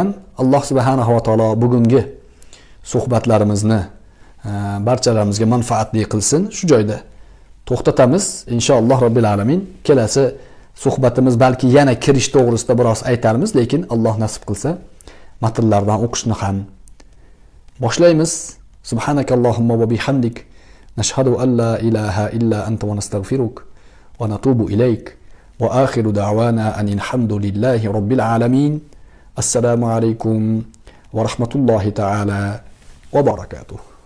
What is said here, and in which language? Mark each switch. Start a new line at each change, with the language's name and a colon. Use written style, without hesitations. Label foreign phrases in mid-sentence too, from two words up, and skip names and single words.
Uzbek: Alloh
Arabic: سبحانه وتعالى
Uzbek: bugungi suhbatlarimizni barchalarimizga manfaatli qilsin. Shu joyda to'xtatamiz
Arabic: إن شاء الله رب العالمين.
Uzbek: Kelasi suhbatimiz balki yana kirish to'g'risida biroz aytarmiz, lekin Alloh nasib qilsa matnlardan o'qishni ham boshlaymiz.
Arabic: سبحانك اللهم وبحمدك نشهد أن لا إله إلا أنت ونستغفرك ونتوب إليك وآخر دعوانا أن الحمد لله رب العالمين. السلام عليكم ورحمة الله تعالى وبركاته.